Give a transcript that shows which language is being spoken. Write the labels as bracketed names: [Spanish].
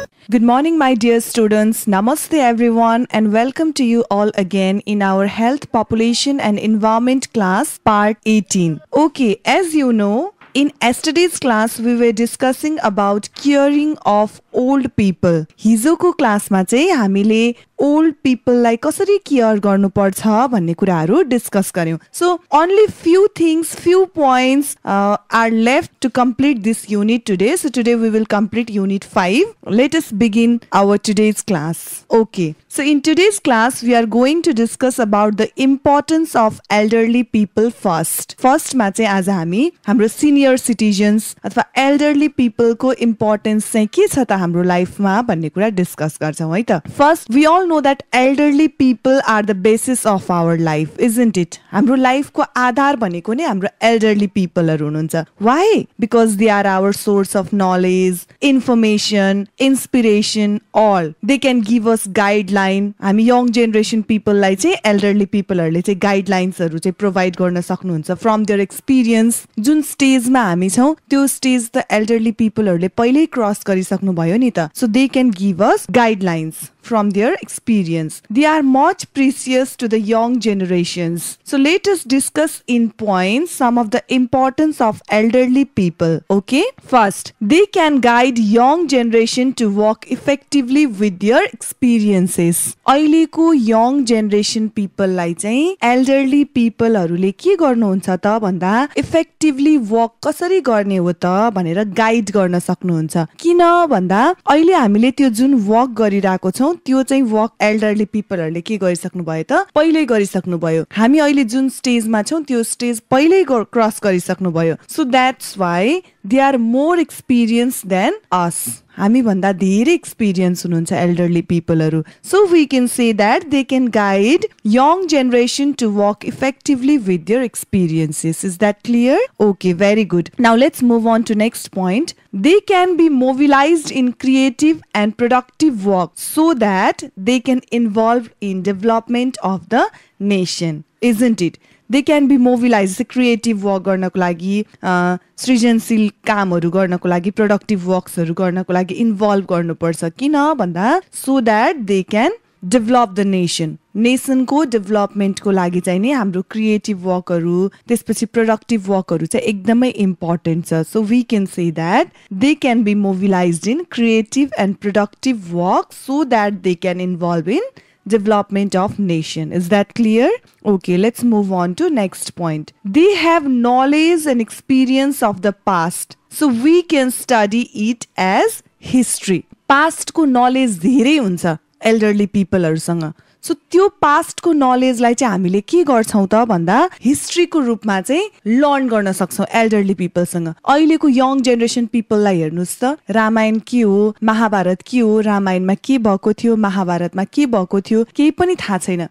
[English] Good morning, my dear students. Namaste, everyone, and welcome to you all again in our Health, Population and Environment class, part 18. Okay, as you know, in yesterday's class, we were discussing about caring of old people. [Nepali] हिजोको क्लासमा चाहिँ हामीले old people लाई कसरी care गर्नुपर्छ भन्ने कुराहरू discuss गर्यौं. [English] So only few things, few points are left to complete this unit today. So today we will complete unit 5. Let us begin our today's class. Okay. So in today's class we are going to discuss about the importance of elderly people first. [Nepali] First मा चाहिँ आज हामी हाम्रो senior citizens अथवा elderly people को importance चाहिँ के छ त हाम्रो लाइफमा भन्ने कुरा डिस्कस गर्छौं है त. [English] First, we all know that elderly people are the basis of our life, isn't it? [Nepali] हाम्रो लाइफको आधार भनेको नै हाम्रो elderly people हरु हुनुहुन्छ. [English] Why? Because they are our source of knowledge, information, inspiration, all. They can give us guideline. [Nepali] हामी young generation people लाई चाहिँ elderly people हरुले चाहिँ guidelines हरु चाहिँ provide गर्न सक्नुहुन्छ [English] from their experience. [Nepali] जुन स्टेजमा हामी छौं त्यो स्टेज त elderly people हरुले पहिल्यै क्रस गरिसक्नु भयो नि त. [English] So they can give us guidelines from their experience. They are much precious to the young generations. So let us discuss in points some of the importance of elderly people. Okay? First, they can guide young generation to walk effectively with their experiences. [Nepali] अहिलेको young generation people लाई चाहिँ elderly people हरुले के गर्नुहुन्छ त भन्दा effectively walk कसरी गर्ने हो त भनेर गाइड गर्न सक्नुहुन्छ. किन भन्दा अहिले हामीले त्यो जुन walk गरिरहेको छौं त्यो चाहिँ walk elderly people हरुले के गरिसक्नु भयो त पहिल्यै गरिसक्नु भयो. हामी अहिले जुन स्टेजमा छौं त्यो स्टेज पहिल्यै क्रस गरिसक्नु भयो. [English] So that's why they are more experienced than us. [Nepali] हामी भन्दा धेरै एक्सपिरियन्स हुनुहुन्छ elderly people हरु. [English] So we can say that they can guide young generation to walk effectively with their experiences. Is that clear? Okay, very good. Now let's move on to next point. They can be mobilized in creative and productive work so that they can involve in development of the nation. Isn't it? They can be mobilized creative work [Nepali] गर्नको लागि, सृजनशील कामहरु गर्नको लागि, productive works हरु गर्नको लागि involve गर्नुपर्छ. किन भन्दा [English] so that they can develop the nation. [Nepali] Nation को डेभलपमेन्ट को लागि चाहिँ नि हाम्रो क्रिएटिभ वर्कहरु त्यसपछि प्रोडक्टिभ वर्कहरु चाहिँ एकदमै इम्पोर्टेन्ट छ. [English] So we can say that they can be mobilised in creative and productive work so that they can involve in development of nation. Is that clear? Okay, let's move on to next point. They have knowledge and experience of the past. So we can study it as history. [Nepali] Past को knowledge धेरै हुन्छ elderly people हरुसँग. So त्यो past को knowledge लाई चाहिँ हामीले के गर्छौं त भन्दा हिस्ट्री को रूपमा चाहिँ लर्न गर्न सक्छौं एल्डरली पीपल सँग. अहिलेको यङ जेनेरेसन पीपल लाई हेर्नुस् त रामायण के हो, महाभारत के हो, रामायणमा के भएको थियो, महाभारतमा के भएको थियो केही पनि थाहा छैन.